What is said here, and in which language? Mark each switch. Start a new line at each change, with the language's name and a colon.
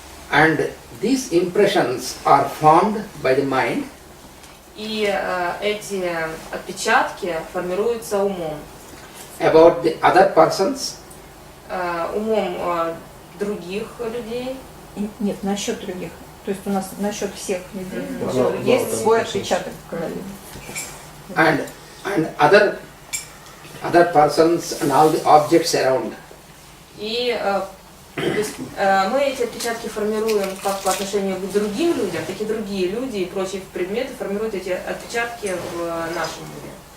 English: And these impressions are formed by the mind.
Russian: И эти отпечатки формируются умом.
English: About the other persons,
Russian: Умом других людей. Нет, насчет других. То есть у нас насчет всех людей. Да, Есть да, свой да, отпечаток в голове.
English: and other persons and all the objects around.
Russian: И то есть, мы эти отпечатки формируем как по отношению к другим людям, так и другие люди и прочие предметы формируют эти отпечатки в нашем мире.